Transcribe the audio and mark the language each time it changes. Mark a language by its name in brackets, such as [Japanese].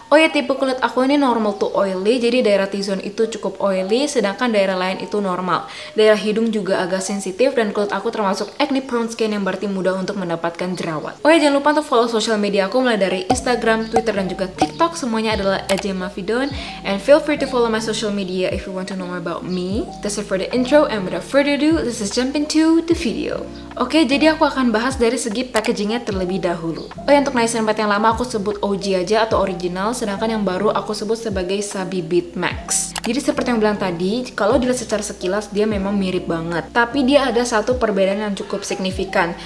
[Indonesian] Oh ya, tipe kulit aku ini [English] normal to oily, [Indonesian] jadi daerah T-zone itu cukup oily, sedangkan daerah lain itu normal. Daerah hidung juga agak sensitif, dan kulit aku termasuk [English] acne prone skin [Indonesian] yang berarti mudah untuk mendapatkan jerawat. Oh ya, jangan lupa untuk follow sosial media aku mulai dari Instagram, Twitter, dan juga TikTok. Semuanya adalah @jemafidon. [English] And feel free to follow my social media if you want to know more about me. That's it for the intro, and without further ado, let's just jump into the video. [Indonesian] Oke, jadi aku akan bahas dari segi packagingnya terlebih dahulu. Oh ya, untuk niacinamide yang lama aku sebut OG aja atau original, sedangkan yang baru aku sebut sebagai Sabi Beat Max. Jadi seperti yang bilang tadi, kalau dilihat secara sekilas dia memang mirip banget, tapi dia ada satu perbedaan yang cukup signifikan.